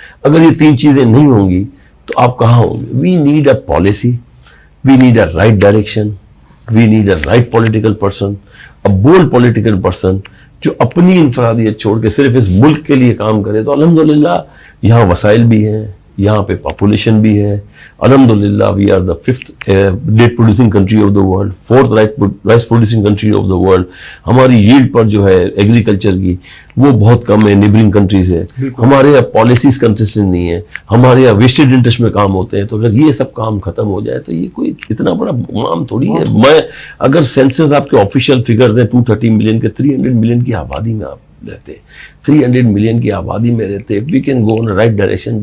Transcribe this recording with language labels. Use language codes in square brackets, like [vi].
[ur] اگر یہ 3 چیزیں نہیں ہوں گی تو آپ کہاں ہوں گے؟ [en] we need a policy, we need a right direction, we need a right political person, a bold political person [ur] جو اپنی انفرادیت چھوڑ کے صرف اس ملک کے لیے کام کرے. تو الحمدللہ یہاں وسائل بھی ہیں، یہاں پہ پاپولیشن بھی ہے. [en] الحمدللہ we are the 5th date producing country of the world, 4th rice producing country of the world. [ur] ہماری ییلڈ پر جو ہے ایگریکلچر کی وہ بہت کم ہے نیبرنگ کنٹریز ہے. ہمارے یہاں پالیسیز کنسسٹنٹ نہیں ہے، ہمارے یہاں ویسٹڈ انٹرسٹ میں کام ہوتے ہیں. تو اگر یہ سب کام ختم ہو جائے تو یہ کوئی اتنا بڑا معام تھوڑی ہے. میں اگر سینسس آپ کے آفیشیل فگرز ہیں 230 ملین کے، 300 ملین کی آبادی میں آپ رہتے، 300 ملین کی آبادی میں رہتے، [en] We can go in right direction.